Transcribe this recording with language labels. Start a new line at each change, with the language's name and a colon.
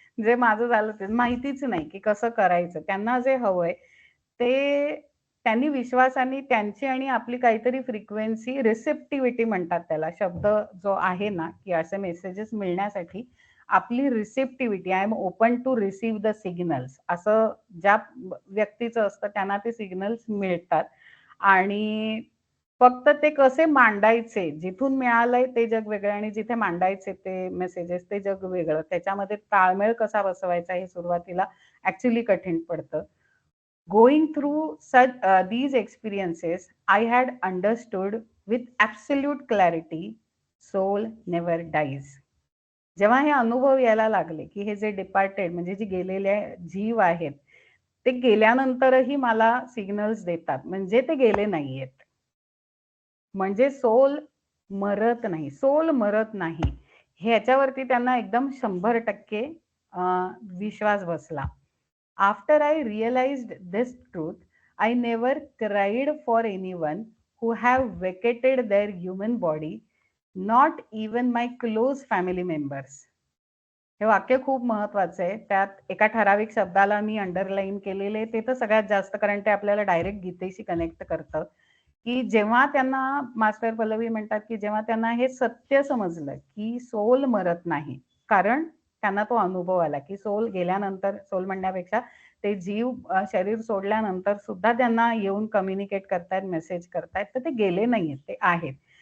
Marathi: जे माझं झालं ते माहितीच नाही की कसं करायचं. त्यांना जे हवंय ते त्यांनी विश्वासाने त्यांची आणि आपली काहीतरी फ्रिक्वेन्सी, रिसेप्टिव्हिटी म्हणतात त्याला, शब्द जो आहे ना, की असे मेसेजेस मिळण्यासाठी आपली रिसेप्टिव्हिटी,
English: I'm open to receive the signals,
Marathi: असं ज्या व्यक्तीचं असतं त्यांना ते सिग्नल्स मिळतात. आणि फक्त ते कसे मांडायचे, जिथून मिळालंय ते जग वेगळं आणि जिथे मांडायचे ते मेसेजेस ते जग वेगळं. त्याच्यामध्ये ताळमेळ कसा बसवायचा हे सुरुवातीला ऍक्च्युली कठीण पडतं.
English: Going through these experiences, I had understood with absolute clarity, soul never dies.
Marathi: जेव्हा हे अनुभव यायला लागले की हे जे डिपार्टेड, म्हणजे जे गेलेले जीव आहेत, ते गेल्यानंतरही मला सिग्नल्स देतात, म्हणजे ते गेले नाहीयेत. म्हणजे सोल मरत नाही, सोल मरत नाही, ह्याच्यावरती त्यांना एकदम 100% विश्वास बसला.
English: After I realized this truth, I never cried for anyone who have vacated their human body, not even my close family members.
Marathi: हे वाक्य खूप महत्वाचं आहे. त्यात एका ठराविक शब्दाला मी अंडरलाईन केलेले, ते तर सगळ्यात जास्त, कारण ते आपल्याला डायरेक्ट गीतेशी कनेक्ट करतं, की जेव्हा त्यांना मास्टर पल्लवी म्हणतात की जेव्हा त्यांना हे सत्य समजलं की सोल मरत नाही, कारण त्यांना तो अनुभव आला की सोल गेल्यानंतर, सोल म्हणण्यापेक्षा ते जीव शरीर सोडल्यानंतर सुद्धा त्यांना येऊन कम्युनिकेट करतायत, मेसेज करतायत, तर ते गेले नाहीयेत, ते आहेत.